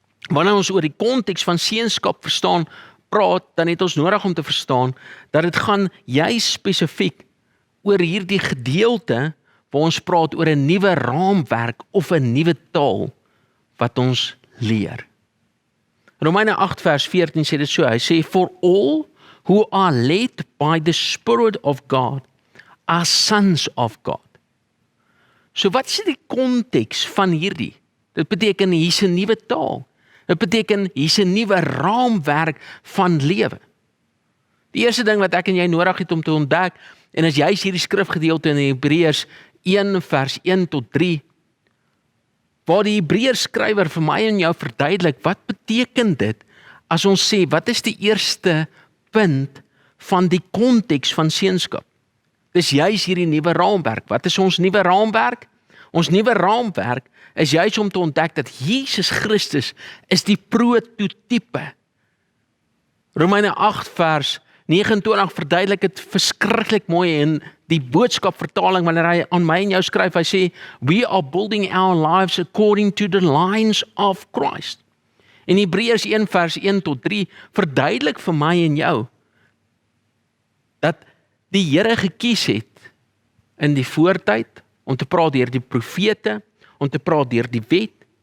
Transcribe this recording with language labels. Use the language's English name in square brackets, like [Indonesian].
[Afrikaans] Wanneer ons oor die konteks van seunskap verstaan, praat, dan het ons nodig om te verstaan dat dit gaan juis spesifiek oor hierdie gedeelte waar ons praat oor 'n nuwe raamwerk of 'n nuwe taal wat ons leer. Romeine 8 vers 14 sê dit so. Hy sê, [English] for all who are led by the Spirit of God are sons of God. [Afrikaans] So wat is die konteks van hierdie? Dit beteken hier's 'n nuwe taal. Dit beteken hier's 'n nuwe raamwerk van lewe. Die eerste ding wat ek en jy nodig het om te ontdek, en as jy hierdie skrifgedeelte in Hebreërs 1 vers 1 tot 3, waar die Hebreërs skrywer vir my en jou verduidelik, wat beteken dit as ons sê, wat is die eerste punt van die konteks van seunskap? Dis juis hierdie nuwe raamwerk. Wat is ons nuwe raamwerk? Ons nuwe raamwerk is juis om te ontdek dat Jesus Christus is die prototipe. Romeine 8 vers 29 verduidelik dit verskriklik mooi in die boodskap vertaling wanneer hy aan my en jou skryf. Hy sê, [English] we are building our lives according to the lines of Christ. [Afrikaans] En Hebreërs 1 vers 1 tot 3 verduidelik vir my en jou dat die Here gekies het in die voortyd om te praat deur die profete, om te praat deur die wet.